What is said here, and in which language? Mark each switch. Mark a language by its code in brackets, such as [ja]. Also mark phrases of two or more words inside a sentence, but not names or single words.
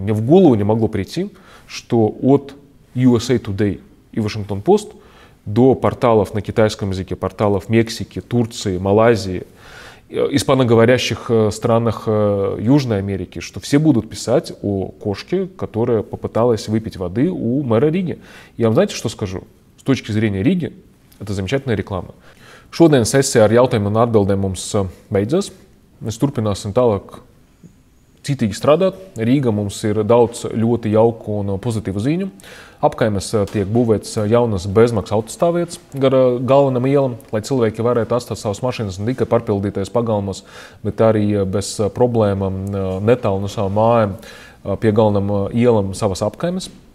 [ru] Мне в голову не могло прийти, что от USA Today и Washington Post до порталов на китайском языке, порталов Мексики, Турции, Малайзии, испаноговорящих странах Южной Америки, что все будут писать о кошке, которая попыталась выпить воды у мэра Риги. Я вам знаете, что скажу? С точки зрения Риги, это замечательная реklama. [lv] Šodien sesija ar jautājumiem un atbildēm mums beidzas. Mēs turpināsim tālāk citīgi strādāt. Rīga mums ir daudz ļoti jauku un pozitīvu ziņu. Apkaimes tiek būvēts jaunas bezmaksas autostāvvietas gar galvenam ielam, lai cilvēki varētu atstāt savas mašīnas ne tikai parpildītais pagalmos, bet arī bez problēmām netālu no savām mājām pie galvenam ielam savas apkaimes.